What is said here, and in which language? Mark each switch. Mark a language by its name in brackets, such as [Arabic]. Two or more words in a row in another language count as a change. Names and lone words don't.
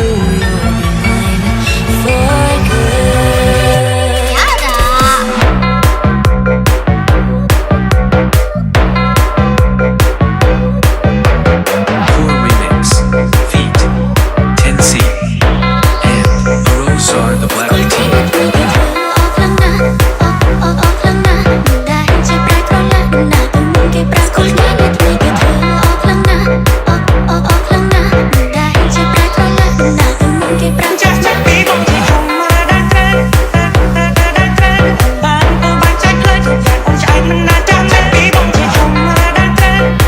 [English] You'll be mine for good. Poor remix, feat, Tensi, and Arosa the Black Tea. [Khmer] ចាស់ចាស់ពីបងជាធំមើលដែលត្រូវបានពូបានចាច់ផ្លូវគ្រប់យ៉ាងអូនឆ្អែតមិនណាចាំចាស់ពីបងជាធំមើលដែលត្រូវ